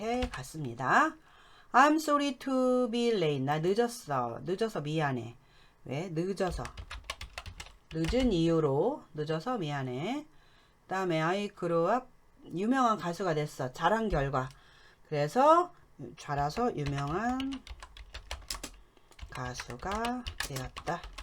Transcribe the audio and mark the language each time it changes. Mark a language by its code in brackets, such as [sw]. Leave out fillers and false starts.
[ko] 갔습니다. [en] I'm sorry to be late. [ko] 나 늦었어. 늦어서 미안해. 왜? 늦어서. 늦은 이유로 늦어서 미안해. 그 다음에 [en] I grew up. [ko] 유명한 가수가 됐어. 자란 결과. 그래서 자라서 유명한 가수가 되었다.